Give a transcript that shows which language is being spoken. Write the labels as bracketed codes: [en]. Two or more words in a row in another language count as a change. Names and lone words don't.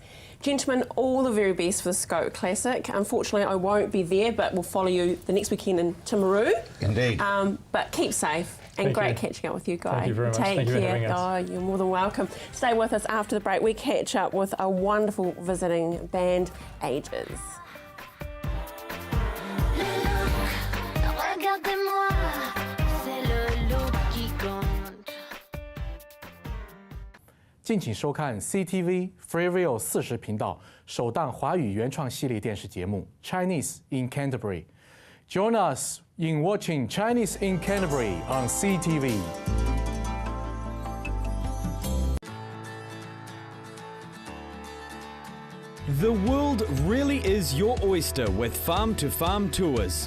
[en] Gentlemen, all the very best for the Scope Classic. Unfortunately, I won't be there, but we'll follow you the next weekend in Timaru. Indeed. But keep safe. And great catching up with you, Guy. Thank you very much. Take Thank you for care. having us. Oh, you're more than welcome. Stay with us after the break. We catch up with a wonderful visiting band, Ages. [fr] Regardez-moi, c'est le look qui compte. [zh] 敬请收看 CTV Freeview 40频道首档华语原创系列电视节目 Chinese in Canterbury. [en] Join us in watching Chinese in Canterbury on CTV. The world really is your oyster with Farm to Farm tours.